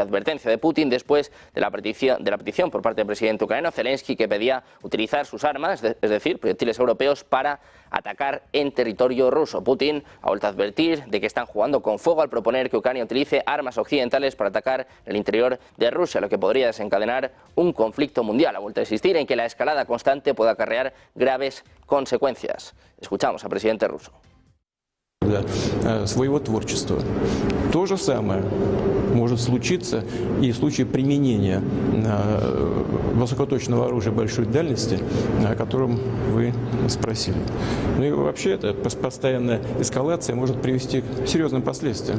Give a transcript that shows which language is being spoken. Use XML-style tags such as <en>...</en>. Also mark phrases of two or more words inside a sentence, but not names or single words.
<es>Advertencia de Putin después de la petición por parte del presidente ucraniano Zelensky, que pedía utilizar sus armas, es decir, proyectiles europeos, para atacar en territorio ruso. Putin ha vuelto a advertir de que están jugando con fuego al proponer que Ucrania utilice armas occidentales para atacar el interior de Rusia, lo que podría desencadenar un conflicto mundial. Ha vuelto a insistir en que la escalada constante puede acarrear graves consecuencias. Escuchamos al presidente ruso.</es> <ru>Своего творчества. То же самое может случиться и в случае применения высокоточного оружия большой дальности, о котором вы спросили. Ну и вообще эта постоянная эскалация может привести к серьезным последствиям.</ru>